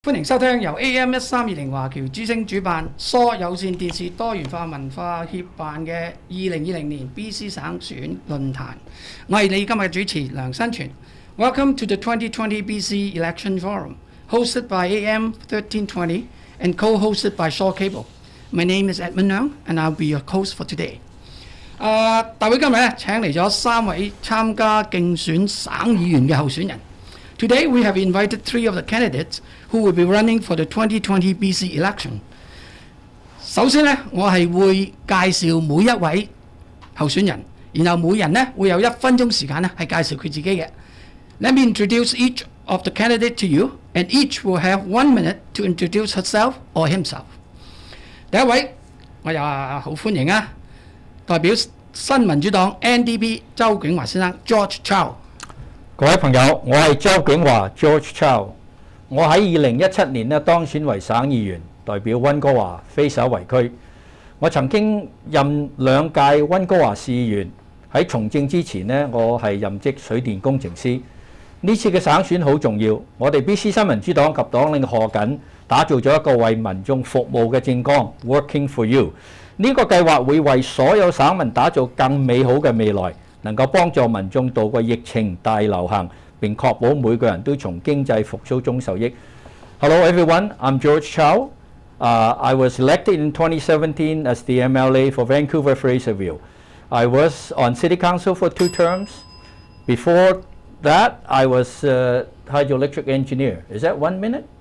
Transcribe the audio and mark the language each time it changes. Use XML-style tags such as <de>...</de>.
<yue>歡迎收聽由 AM1320華僑之聲主辦、疏有線電視多元化文化協辦嘅2020年 BC 省選論壇。我係你今日嘅主持梁新全。</yue> <en>Welcome to the 2020 BC Election Forum, hosted by AM1320 and co-hosted by Shaw Cable. My name is Edmund Leung, and I'll be your host for today.</en> <yue>大會今日咧請嚟咗3位參加競選省議員嘅候選人。</yue> <en>Today we have invited 3 of the candidates who will be running for the 2020 BC election.</en> <yue>首先咧，我係會介紹每一位候選人，然後每人咧會有1分鐘時間咧係介紹佢自己嘅。</yue> <en>Let me introduce each of the candidates to you, and each will have 1 minute to introduce herself or himself.</en> <yue>第一位我又好歡迎啊，代表新民主黨 NDP 周景華先生 George Chow。各位朋友，我係周景華 George Chow。我喺2017年咧當選為省議員，代表溫哥華非首圍區。我曾經任2屆溫哥華市議員。喺從政之前呢，我係任職水電工程師。呢次嘅省選好重要，我哋 BC 新民主黨及黨領賀錦打造咗一個為民眾服務嘅政綱 Working for You。呢個計劃會為所有省民打造更美好嘅未來，能夠幫助民眾渡過疫情大流行，並確保每個人都從經濟復甦中受益。</yue> <en>Hello everyone, I'm George Chow. I was elected in 2017 as the MLA for Vancouver Fraserville. I was on City Council for 2 terms. Before that, I was a hydroelectric engineer. Is that 1 minute?</en>